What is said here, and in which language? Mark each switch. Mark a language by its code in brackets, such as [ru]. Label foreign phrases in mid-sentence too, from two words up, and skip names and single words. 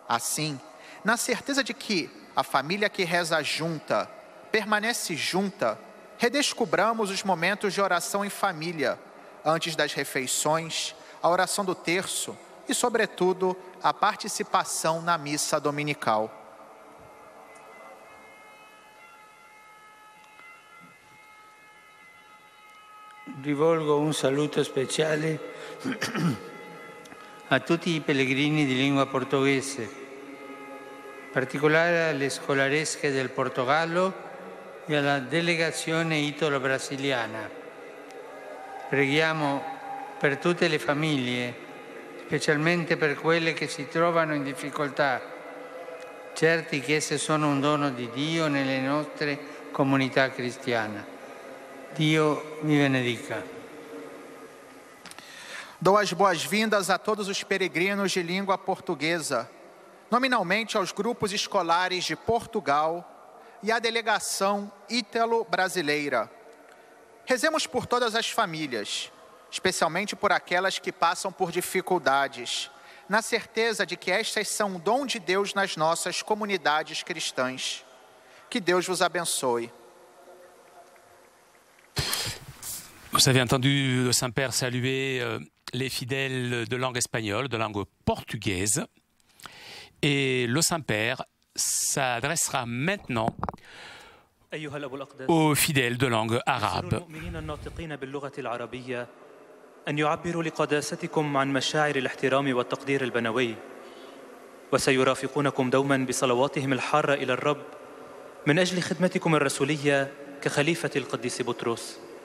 [pt] Assim, na certeza de que a família que reza junta, permanece junta, redescobramos os momentos de oração em família, antes das refeições, a oração do terço e, sobretudo, a participação na missa dominical. [it] Rivolgo un saluto speciale a tutti i pellegrini di lingua portoghese, in particolare alle scolaresche del Portogallo e alla delegazione italo-brasiliana. Preghiamo per tutte le famiglie, specialmente per quelle che si trovano in difficoltà, certi che esse sono un dono di Dio nelle nostre comunità cristiane. Dio vi benedica. [pt] Dou as boas-vindas a todos os peregrinos de língua portuguesa, nominalmente aos grupos escolares de Portugal e à delegação ítalo-brasileira. Rezemos por todas as famílias, especialmente por aquelas que passam por dificuldades, na certeza de que estas são um dom de Deus nas nossas comunidades cristãs. Que Deus vos abençoe. [fr] Vous avez entendu le Saint-Père saluer les fidèles de langue espagnole, de langue portugaise. Et le Saint-Père s'adressera maintenant aux fidèles de langue arabe. [ar] أن يعبروا لقداستكم عن مشاعر الاحترام والتقدير البنوي وسيرافقونكم دوما بصلواتهم الحارة إلى الرب من أجل خدمتكم الرسولية كخليفة القديس بطرس.